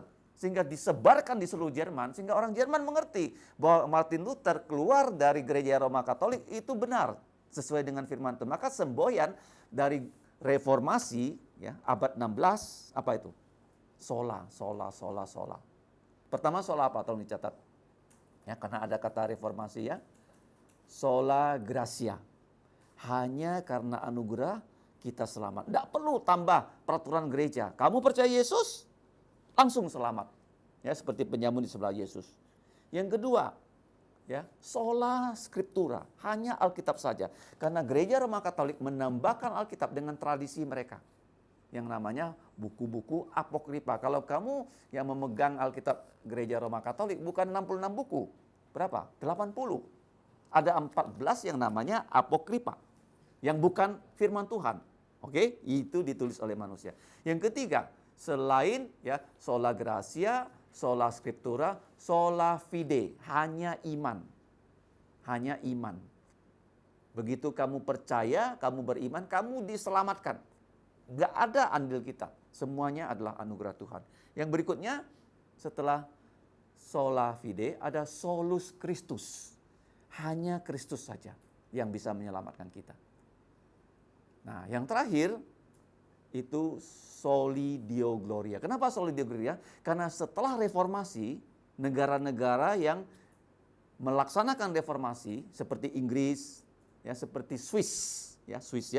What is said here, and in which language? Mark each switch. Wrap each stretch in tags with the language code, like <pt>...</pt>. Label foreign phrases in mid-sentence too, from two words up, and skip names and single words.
<id>Sehingga disebarkan di seluruh Jerman, sehingga orang Jerman mengerti bahwa Martin Luther keluar dari gereja Roma Katolik itu benar, sesuai dengan firman Tuhan. Maka semboyan dari reformasi ya, abad 16, apa itu? Sola. Pertama sola apa? Tolong dicatat. Ya, karena ada kata reformasi ya.</id> <la>Sola gratia.</la> <id>Hanya karena anugerah kita selamat. Tidak perlu tambah peraturan gereja. Kamu percaya Yesus, langsung selamat. Ya, seperti penyamun di sebelah Yesus. Yang kedua, ya,</id> <la>sola scriptura,</la> <id>hanya Alkitab saja. Karena gereja Roma Katolik menambahkan Alkitab dengan tradisi mereka. Yang namanya buku-buku apokripa. Kalau kamu yang memegang Alkitab gereja Roma Katolik, bukan 66 buku. Berapa? 80. Ada 14 yang namanya apokripa. Yang bukan firman Tuhan. Oke, itu ditulis oleh manusia. Yang ketiga, selain ya</id> <la>sola gratia, sola scriptura, sola fide,</la> <id>hanya iman. Hanya iman. Begitu kamu percaya, kamu beriman, kamu diselamatkan. Gak ada andil kita. Semuanya adalah anugerah Tuhan. Yang berikutnya, setelah</id> <la>sola fide,</la> <id>ada</id> <la>solus Christus.</la> <id>Hanya Kristus saja yang bisa menyelamatkan kita. Nah, yang terakhir, itu</id> <la>soli Deo Gloria.</la> <id>Kenapa</id> <la>soli Deo Gloria?</la> <id>Karena setelah reformasi, negara-negara yang melaksanakan reformasi seperti Inggris, ya, seperti Swiss, ya.</id>